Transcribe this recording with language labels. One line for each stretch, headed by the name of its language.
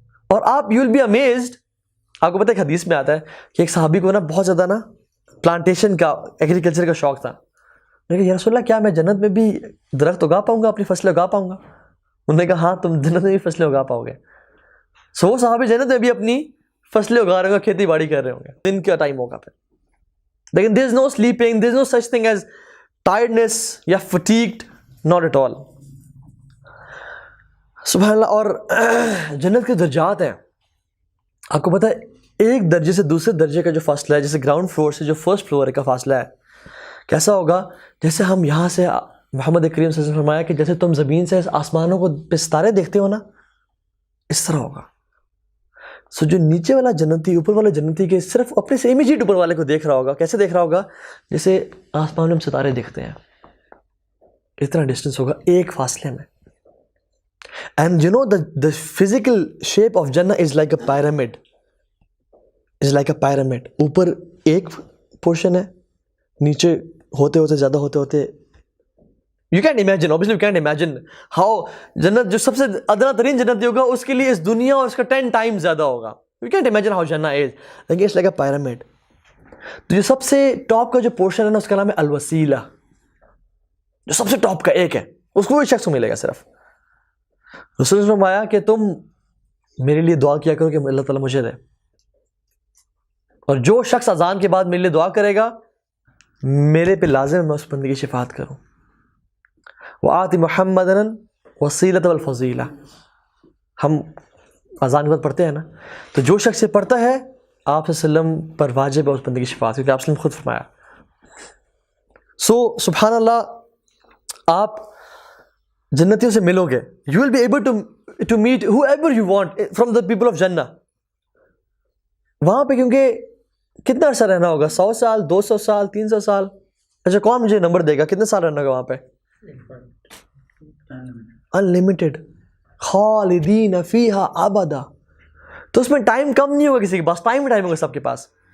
Urdu: اور آپ
English: You will be amazed.
Urdu: آپ کو پتہ ہے حدیث میں آتا ہے کہ ایک صحابی کو نا بہت زیادہ نا پلانٹیشن کا, ایگریکلچر کا شوق تھا. لیکن یا رسول اللہ کیا میں جنت میں بھی درخت اگا پاؤں گا, اپنی فصلیں اگا پاؤں گا؟ انہوں نے کہا ہاں تم جنت میں بھی فصلیں اگا پاؤ گے. سو وہ صحابی جنت میں بھی اپنی فصلیں اگا رہے ہوں گے, کھیتی باڑی کر رہے ہوں گے. دن کا ٹائم ہوگا پھر.
English: لیکن there is no sleeping, there is no such thing as tiredness یا fatigued, not at all.
Urdu: سبحان اللہ. اور جنت کے درجات ہیں. آپ کو پتہ ہے ایک درجے سے دوسرے درجے کا جو فاصلہ ہے, جیسے گراؤنڈ فلور سے جو فرسٹ فلور کا فاصلہ ہے, کیسا ہوگا؟ جیسے ہم یہاں سے, محمد کریم صلی اللہ علیہ وسلم نے فرمایا کہ جیسے تم زمین سے آسمانوں کو پہ ستارے دیکھتے ہو نا, اس طرح ہوگا. سو جو نیچے والا جنتی, اوپر والا جنتی کے صرف اپنے سے امیجیٹ اوپر والے کو دیکھ رہا ہوگا. کیسے دیکھ رہا ہوگا؟ جیسے آسمان میں ہم ستارے دیکھتے ہیں, اتنا ڈسٹینس ہوگا ایک فاصلے میں.
English: And you know the physical shape of Jannah is like a pyramid. is like a pyramid.
Urdu: اوپر ایک پورشن ہے, نیچے ہوتے ہوتے زیادہ ہوتے ہوتے,
English: you can't imagine, obviously you can't imagine how
Urdu: جنت جو سب سے ادنا ترین جنت ہوگا اس کے لیے اس دنیا اور اس کا 10 times زیادہ ہوگا.
English: You can't imagine how Jannah is. لیکن it's like a pyramid.
Urdu: تو جو سب سے ٹاپ کا جو پورشن ہے نا, اس کا نام ہے الوسیلہ. جو سب سے ٹاپ کا ایک ہے, اس کو وہی شخص کو ملے گا صرف. رسول نے فرمایا کہ تم میرے لیے دعا کیا کرو کہ اللہ تعالیٰ مجھے دے, اور جو شخص اذان کے بعد میرے لیے دعا کرے گا میرے پہ لازم ہے میں اس بندے کی شفاعت کروں.
Arabic: وَآتِ مُحَمَّدًا وَسِيلَةً وَالْفَضِيلَةً.
Urdu: ہم اذان کے بعد پڑھتے ہیں نا, تو جو شخص یہ پڑھتا ہے آپ صلی اللہ علیہ وسلم پر واجب ہے اس بندے کی شفاعت, کیونکہ آپ صلی اللہ علیہ وسلم خود فرمایا. سو سبحان اللہ, آپ جنتیوں سے ملو گے.
English: You will be able to meet whoever you want from the people of Jannah.
Urdu: وہاں پہ کیونکہ کتنا عرصہ رہنا ہوگا, 100 سال, 200 سال, 300 سال. اچھا کون مجھے نمبر دے گا کتنے سال رہنا ہوگا وہاں پہ؟ انلمیٹڈ.
Arabic: خالدین فیہا ابدا.
Urdu: تو اس میں ٹائم کم نہیں ہوگا کسی کے پاس, ٹائم ہوگا سب کے پاس.